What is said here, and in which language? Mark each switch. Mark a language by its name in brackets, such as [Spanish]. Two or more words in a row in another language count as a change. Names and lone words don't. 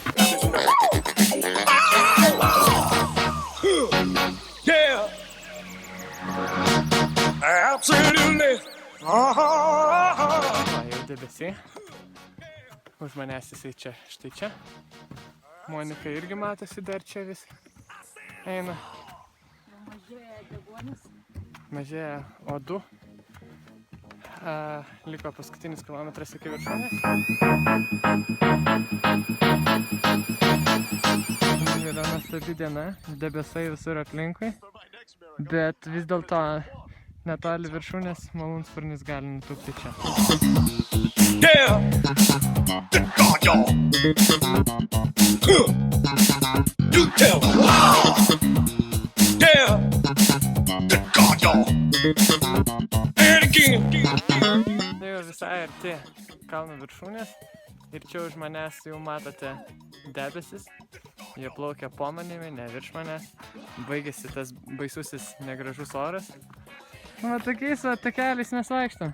[English] Yeah. Absolutely. [Lithuanian] Va, jau debesiai. Už manęs jisai čia, štai čia. Monika irgi matosi dar čia vis eina. Mažėja O2. Liko paskutinis kilometras iki viršūnės. Yra nuostabi diena, debesai visur aplinkui, bet vis dėlto netoli viršūnės malūnsparnis gali nutūpti čia. [English] Yeah. Good God, y'all. You tell them. Yeah. Good God, y'all. And again. [Lithuanian] Tai jau visai arti kalno viršūnės ir čia už manęs jau matote debesis. Jie plaukia po manimi, ne virš manęs. Baigėsi tas baisusis negražus oras. Va tokiais va takeliais mes vaikštam.